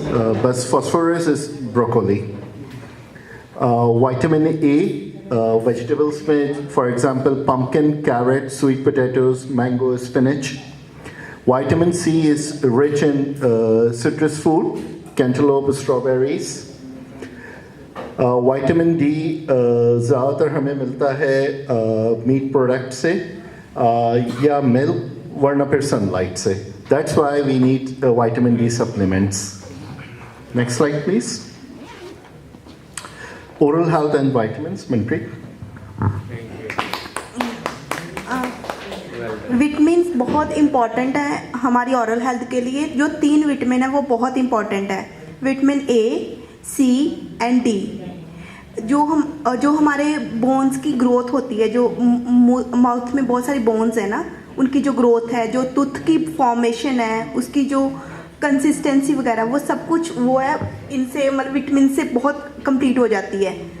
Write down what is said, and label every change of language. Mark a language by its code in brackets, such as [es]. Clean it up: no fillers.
[en] But phosphorus is broccoli. Vitamin A, vegetables में, for example, pumpkin, carrot, sweet potatoes, mango, spinach. Vitamin C is rich in citrus food, cantaloupe, strawberries. [hi] Vitamin D ज़्यादातर हमें मिलता है meat product से या milk वरना फिर sunlight से. [en] That's why we need vitamin D supplements. Next slide, please. Oral health and vitamins, Manpreet. [hi] Vitamin बहुत इम्पॉर्टेंट है हमारी ओरल हेल्थ के लिए. जो 3 विटामिन है वो बहुत इम्पॉर्टेंट है. Vitamin A, C and D. जो हमारे बोन्स की ग्रोथ होती है, जो माउथ में बहुत सारी बोन्स है ना, उनकी जो ग्रोथ है, जो टूथ की फॉर्मेशन है, उसकी जो कंसिस्टेंसी वगैरह, वो सब कुछ वो है इनसे, मतलब विटामिन से बहुत कंप्लीट हो जाती है.